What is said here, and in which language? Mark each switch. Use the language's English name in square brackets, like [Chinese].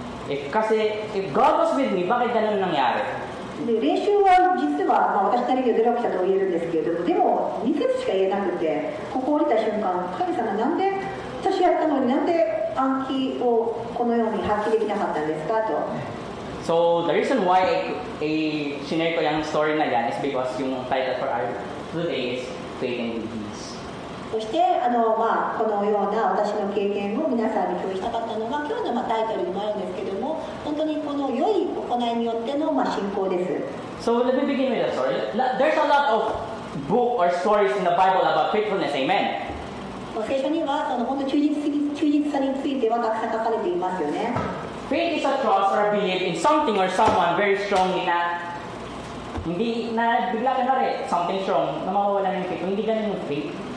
[English] If God was with me, [Filipino] bakit ganun nangyari? [Japanese] で練習は実は、私なりに努力したと言えるんですけれどもでも2節しか言えなくてここ降りた瞬間神様なんで私やったのになんで暗記をこのように発揮できなかったんですかと。 [English] So the reason why [Filipino] sinare ko yung story na yan [English] is because [Filipino] yung [English] title for our today is Faith and Good Deeds. [Japanese] そしてこのような私の経験を皆さんに共有したかったのが今日のタイトルにもあるんですけども本当にこの良い行いによっての信仰です。 [English] So let me begin with a story. There's a lot of book or stories in the Bible about faithfulness. Amen. [Japanese] 聖書には本当忠実さについてはたくさん書かれていますよね。 [English] Faith is a trust or belief in something or someone very strongly [Filipino] na hindi na bigla ka na rin [English] something strong [Filipino] na mawawala ng faith. Hindi ganun yung faith.